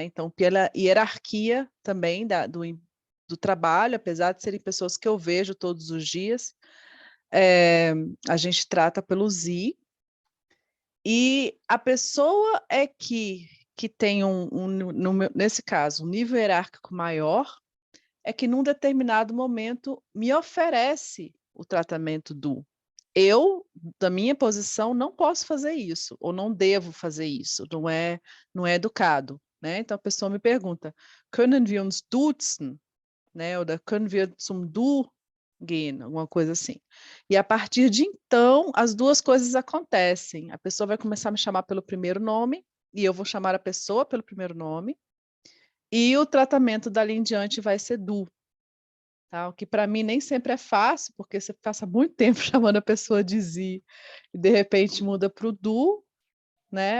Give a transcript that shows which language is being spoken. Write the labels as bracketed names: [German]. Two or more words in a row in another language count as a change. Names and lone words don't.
[Portuguese] Então, pela hierarquia também do trabalho, apesar de serem pessoas que eu vejo todos os dias, a gente trata pelo Sie, e a pessoa que tem nesse caso, um nível hierárquico maior, é que num determinado momento me oferece o tratamento do. Eu, da minha posição, não posso fazer isso, ou não devo fazer isso, não é educado, né? Então a pessoa me pergunta, [German] können wir uns duzen, [Portuguese] né? [German] Ou können wir zum Du gehen, [Portuguese] alguma coisa assim. E a partir de então, as duas coisas acontecem. A pessoa vai começar a me chamar pelo primeiro nome, e eu vou chamar a pessoa pelo primeiro nome, e o tratamento dali em diante vai ser du. Tá? O que para mim nem sempre é fácil, porque você passa muito tempo chamando a pessoa de Zi e de repente muda para o Du, né?